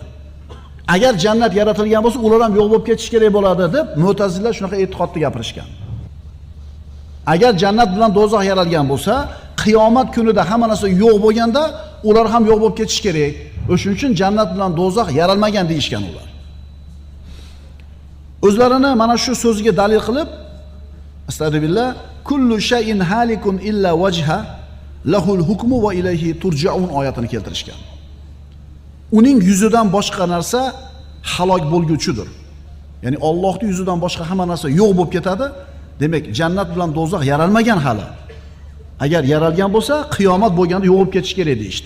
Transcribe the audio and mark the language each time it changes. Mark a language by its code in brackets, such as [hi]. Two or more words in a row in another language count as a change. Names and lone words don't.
[uz] Agar jannat yaratilgan bo'lsa, ular ham yo'q bo'lib ketish kerak bo'ladi deb Mu'tazilalar shunaqa e'tiqodni gapirishgan. Agar jannat bilan do'zax yaralgan bo'lsa, qiyomat kunida hamma narsa yo'q bo'lganda ular ham yo'q bo'lib ketish kerak. O'shuning uchun jannat bilan do'zax yaralmagan deyishgan ular. O'zlarini mana shu so'ziga dalil qilib, [ar] أستغفر الله، كل شيء هالك إلا وجهه له الحكم وإليه ترجعون oyatini keltirishgan. [uz] Uning yuzidan boshqa narsa halok bo'lguchidir. Ya'ni Allohning yuzidan boshqa hamma narsa yo'q bo'lib ketadi. Demak, jannat bilan do'zax yaralmagan hali. Agar yaralgan bo'lsa, qiyomat bo'lganda yo'q bo'lib ketish kerak deydi.